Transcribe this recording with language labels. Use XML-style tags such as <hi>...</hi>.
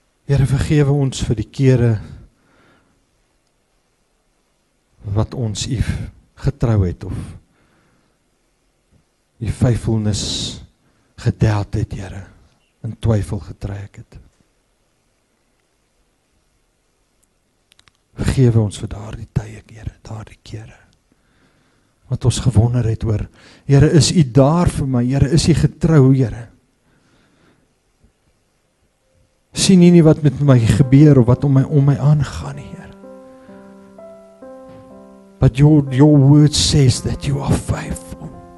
<af>Here, vergewe ons vir die kere wat ons U getrou het of U faithfulness gedoubt het, Here, in twyfel getrek het. Vergewe ons vir daardie tye, Here, daardie kere. Wat ons gewonder het oor, Here, is U daar vir my? Here, is U getrou, Here? Sien U nie wat met my gebeur of wat om my aangaan nie, Here?</af> <en>But your word says that you are faithful.</en>